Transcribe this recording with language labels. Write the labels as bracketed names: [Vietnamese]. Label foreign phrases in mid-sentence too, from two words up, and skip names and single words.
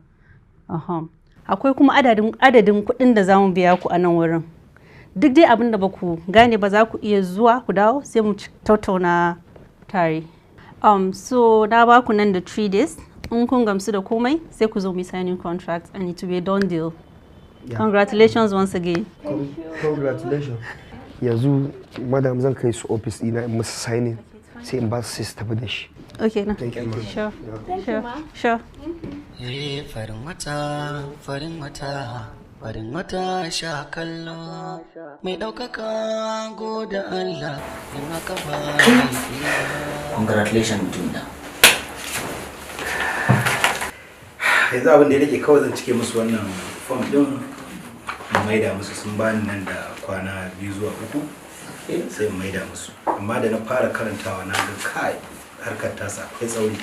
[Hausa] Akwai kuma adadin kuɗin da za mu biya ku a nan wurin. Duk dai abin da ba ku gane ba za ku iya zuwa ku dawo sai mu tattauna tare. So na ba ku nan da 3 days. In kun gamsu da komai sai ku zo mu [English] signing contract and it will be a done deal. [Hausa] Yeah. [English] Congratulations once again. Congratulations. Yanzu madam zan kai su office dina in musu signing sai in ba su sai tafi da shi. Okay, no. Thank you. Sure. Thank you, ma. Sure. [Hausa] Farin wata, farin wata. farin wata sha kallo mai ɗaukaka goda Allah in haka ba congratulations mutum da yanzu abin da ya rage kawai zan cike musu wannan form din maida musu sun bani nan da kwana 2 zuwa 3 sai maida musu amma da na fara karantawa na ga kai harkar tasa akwai tsauri.